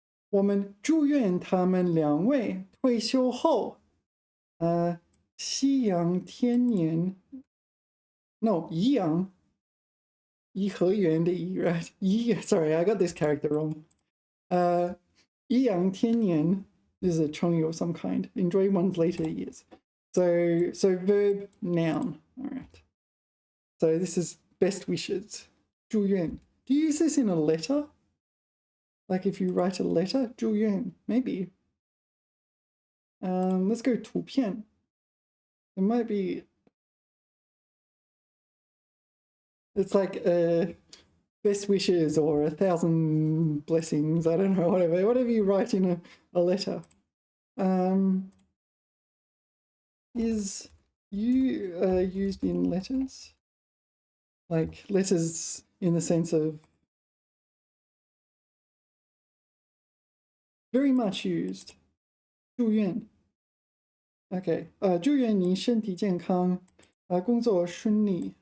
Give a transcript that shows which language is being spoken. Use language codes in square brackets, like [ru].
[zh] 我们祝愿他们2位退休后，西洋天年。 [en] No, [zh] 宜阳。颐和园的颐, [en] right? Sorry, I got this character wrong. 颐阳天年 is a chongyu of some kind. Enjoy one's later years. So verb, noun. All right. So this is best wishes. 祝愿. Do you use this in a letter? Like if you write a letter? 祝愿, maybe. Let's go 图片.It might be. It's like best wishes or 1,000 blessings. I don't know, whatever you write in a letter. Is used in letters? Like letters in the sense of very much used. [zh] 祝愿. [en] Okay. [zh] 祝愿你身体健康，工作顺利.